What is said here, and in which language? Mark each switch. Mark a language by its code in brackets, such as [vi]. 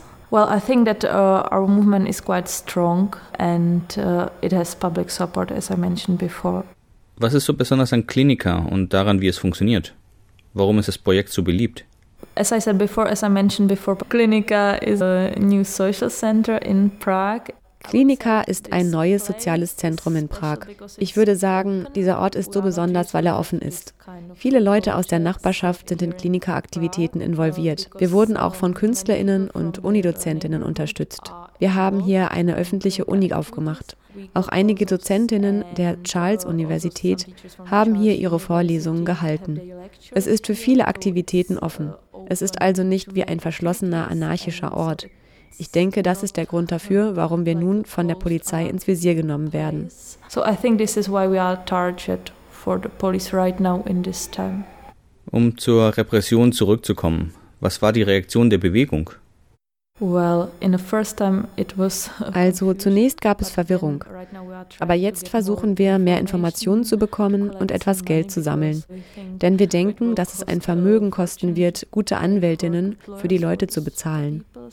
[en] Well, I think that our movement is quite strong and it has public support, as I mentioned before. [de] Was ist so besonders an Klinika und daran, wie es funktioniert? Warum ist das Projekt so beliebt? [en] As I mentioned before, Klinika is a new social center in Prague. [de] Klinika ist ein neues soziales Zentrum in Prag. Ich würde sagen, dieser Ort ist so besonders, weil er offen ist. Viele Leute aus der Nachbarschaft sind in Klinika-Aktivitäten involviert. Wir wurden auch von KünstlerInnen und Unidozentinnen unterstützt. Wir haben hier eine öffentliche Uni aufgemacht. Auch einige Dozentinnen der Charles-Universität haben hier ihre Vorlesungen gehalten. Es ist für viele Aktivitäten offen. Es ist also nicht wie ein verschlossener, anarchischer Ort. Ich denke, das ist der Grund dafür, warum wir nun von der Polizei ins Visier genommen werden. [en] So I think this is why we are targeted for the police right now in this time. [de] Um zur Repression zurückzukommen, was war die Reaktion der Bewegung? Also zunächst gab es Verwirrung. Aber jetzt versuchen wir, mehr Informationen zu bekommen und etwas Geld zu sammeln. Denn wir denken, dass es ein Vermögen kosten wird, gute Anwältinnen für die Leute zu bezahlen.